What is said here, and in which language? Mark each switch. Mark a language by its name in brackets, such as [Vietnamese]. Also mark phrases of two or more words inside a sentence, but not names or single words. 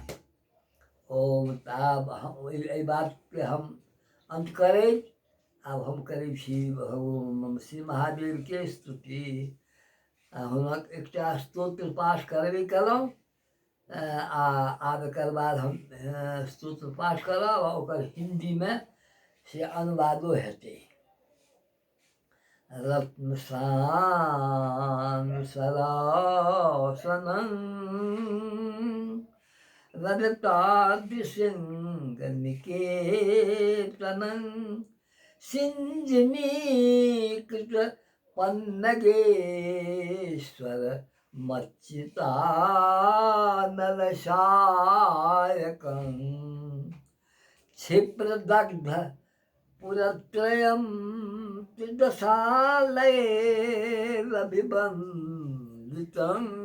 [Maithili] ओम ताब एहि बातके हम अंत करैत आब हम करै छी श्री महादेवके स्तुति। हुनक एकटा स्तोत्र पाठ करबे कयलहुँ आ आब एकर बाद हम स्तोत्र पाठ करब आ ओकर हिंदीमे से अनुवादो हेतै। [Sanskrit] रत्नसानुसरासनं रजताद्रिशृङ्गनिकेतनं सिञ्जनीकृत पन्नगेश्वर मच्चितानलशायकं क्षिप्रदग्ध पुरत्रयं त्रिदशालयैरभिबन्धितं